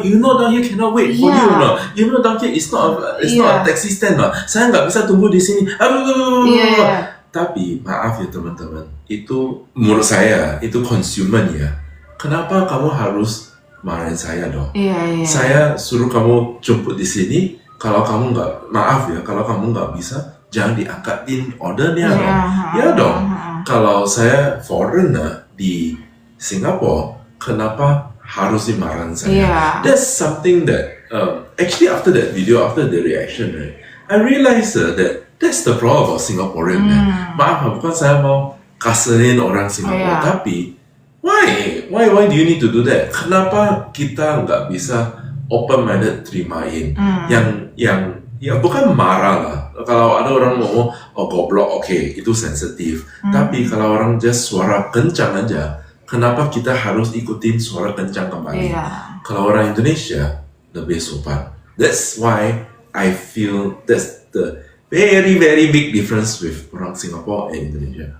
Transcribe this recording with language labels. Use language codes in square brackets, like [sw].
[en] You know down here cannot wait for [id] Iya. [en] you, no? You know down here it's not a taxi stand, no? [id] Saya nggak bisa tunggu di sini. Iya. Tapi maaf ya teman-teman, itu menurut saya itu konsumen ya. Kenapa kamu harus marahin saya dong? Iya. Saya suruh kamu jemput di sini. Kalau kamu nggak, maaf ya, kalau kamu nggak bisa, jangan diangkatin ordernya dong. Ya dong. Kalau saya foreigner di Singapura, kenapa harus dimarahin saya? Iya. [en] That's something that actually after that video, after the reaction, right, I realized that that's the problem about Singaporean. [id] Maaf, bukan saya mau kasarin orang Singapura, [en] tapi why do you need to do that? [id] Kenapa kita nggak bisa open minded terimain yang ya bukan marah lah. Kalau ada orang ngomong oh goblok, oke, itu sensitif. Tapi kalau orang just suara kencang aja, kenapa kita harus ikutin suara kencang kembali? Iya. Kalau orang Indonesia lebih sopan. [en] That's why I feel that's the very big difference with orang Singapore and Indonesia.